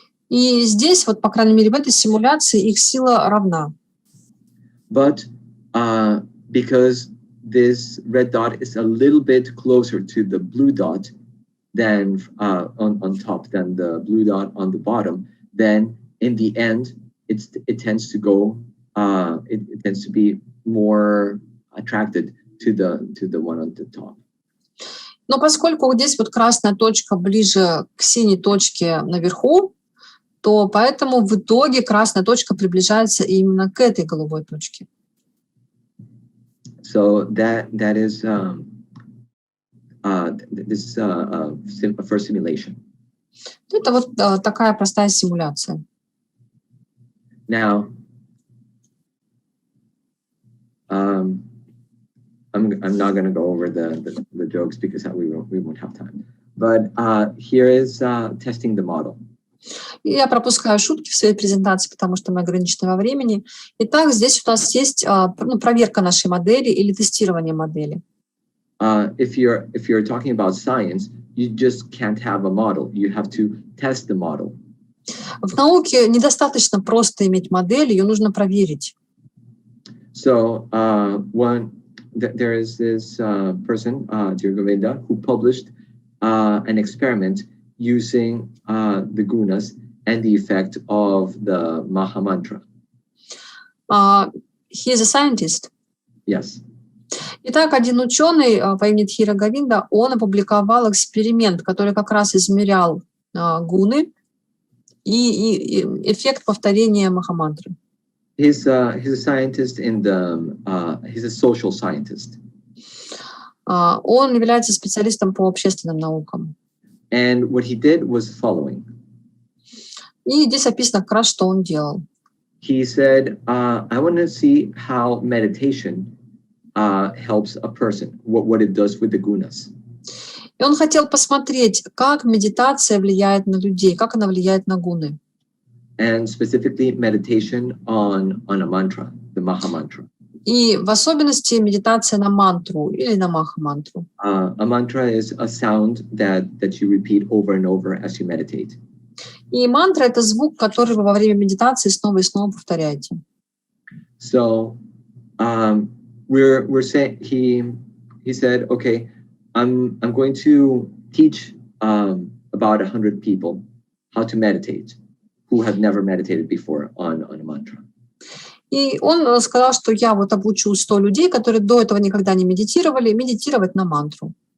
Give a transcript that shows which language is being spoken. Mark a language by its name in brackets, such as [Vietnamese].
[Russian] И здесь, вот, по крайней мере, в этой симуляции их сила равна. [English] But because this red dot is a little bit closer to the blue dot than on top than the blue dot on the bottom, then in the end, it tends to go. It tends to be more attracted to the one on the top. [Russian] Но поскольку вот здесь вот красная точка ближе к синей точке наверху, то поэтому в итоге красная точка приближается именно к этой голубой точке. [English] So that is this is a first simulation. [Russian] Это вот такая простая симуляция. [English] Now, I'm not going to go over the jokes because we won't have time. But here is testing the model. [Russian] Я пропускаю шутки в своей презентации, потому что мы ограничены во времени. Итак, здесь у нас есть проверка нашей модели или тестирование модели. [English] If you're talking about science, you just can't have a model. You have to test the model. [Russian] В науке недостаточно просто иметь модель, ее нужно проверить. [English] So there is this person, Govinda, who published an experiment using the gunas and the effect of the maha-mantra. He is a scientist. Yes. [Russian] Итак, один ученый по имени Дхира Говинда, он опубликовал эксперимент, который как раз измерял гуны и эффект повторения маха-мантры. [English] He's a scientist he's a social scientist. [Russian] Он является специалистом по общественным наукам. [English] And what he did was following. [Russian] И здесь описано как раз, что он делал. [English] he said, I want to see how meditation helps a person, what it does with the gunas. [Russian] И он хотел посмотреть, как медитация влияет на людей, как она влияет на гуны. [English] And specifically meditation on a mantra, the maha-mantra. [Russian] И в особенности медитация на мантру или на маха-мантру. [English] A mantra is a sound that you repeat over and over as you meditate. [Russian] И мантра — это звук, который вы во время медитации снова и снова повторяете. [English] So we're saying he said, okay, I'm going to teach about 100 people how to meditate who have never meditated before on a mantra. [Russian] И он сказал, что я вот обучу 100 людей, которые до этого никогда не медитировали, медитировать на мантру.